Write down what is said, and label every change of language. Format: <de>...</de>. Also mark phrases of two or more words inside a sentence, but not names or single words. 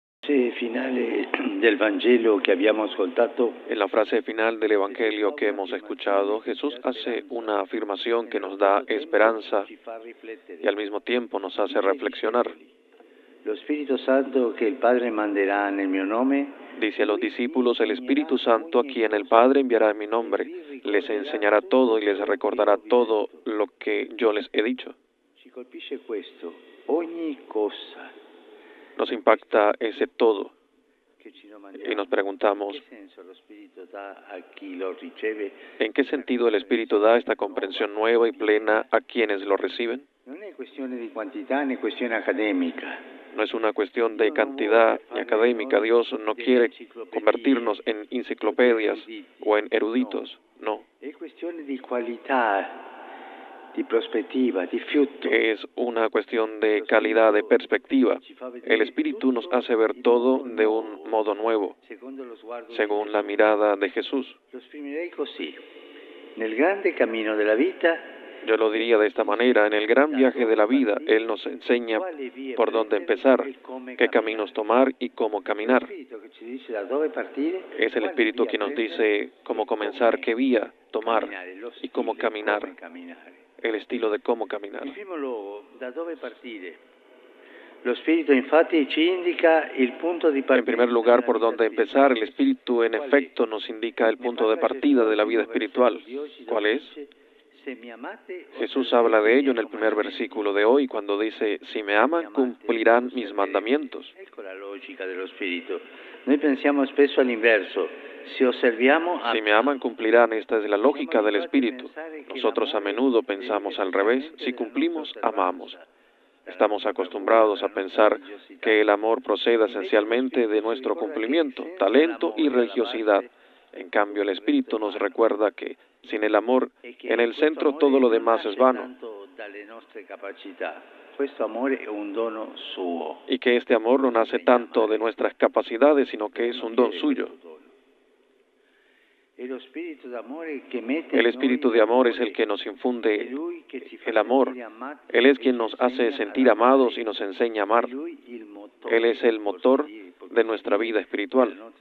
<it>frase finale del Vangelo che abbiamo ascoltato,</it> <es>En la frase final del Evangelio que hemos escuchado, Jesús hace una afirmación que nos da esperanza y al mismo tiempo nos hace reflexionar.</es> <it>lo Spirito Santo che il Padre manderà nel mio nome,</it> <es>Dice a los discípulos, el Espíritu Santo a quien el Padre enviará en mi nombre, les enseñará todo y les recordará todo lo que yo les he dicho.</es> <it>ci colpisce questo, ogni cosa</it> <es>Nos impacta ese todo</es> <it>che ci</it> <es>y</es> <it>domandiamo.</it> <es>nos preguntamos,</es> <it>Che senso lo Spirito dà a chi lo riceve?</it> <es>¿en qué sentido el Espíritu da esta comprensión nueva y plena a quienes lo reciben?</es> <it>Non è questione di quantità né questione accademica.</it> <es>No es una cuestión de cantidad ni académica. Dios no quiere convertirnos en enciclopedias o en eruditos, no.</es> <it>È questione di qualità, di prospettiva, di fiuto.</it> <es>Es una cuestión de calidad, de perspectiva. El Espíritu nos hace ver todo de un modo nuevo,</es> <it>Secondo lo sguardo</it> <es>según la mirada de Jesús.</es> <it>lo esprimerei così. Nel grande cammino della vita,</it> <es>Yo lo diría de esta manera, en el gran viaje de la vida, Él nos enseña por dónde empezar, qué caminos tomar y cómo caminar.</es> <it>lo Spirito che ci dice da dove partire,</it> <es>Es el Espíritu que nos dice cómo comenzar, qué vía tomar y cómo caminar, el estilo de cómo caminar.</es> <it>In primo luogo, da dove partire? Lo Spirito infatti ci indica il punto di</it> <es>En</es> <it>partenza.</it> <es>primer lugar, por dónde empezar, el Espíritu en efecto nos indica el punto de partida de la vida espiritual. ¿Cuál es? Jesús habla de ello en el primer versículo de hoy, cuando dice, si me aman, cumplirán mis mandamientos.</es> <it>Ecco la logica dello Spirito. Noi pensiamo spesso all'inverso. Si osserviamo</it> <es>Si me aman, cumplirán. Esta es la lógica del Espíritu. Nosotros a menudo pensamos al revés. Si cumplimos, amamos. Estamos acostumbrados a pensar que el amor procede esencialmente de nuestro cumplimiento, talento y religiosidad. En cambio, el Espíritu nos recuerda que sin el amor, en el centro todo lo demás es vano.</es> <it>Questo amore è un dono suo.</it> <es>Y que este amor no nace tanto de nuestras capacidades, sino que es un don suyo. El Espíritu de amor es el que nos infunde el amor. Él es quien nos hace sentir amados y nos enseña a amar. Él es el motor de nuestra vida espiritual.</es>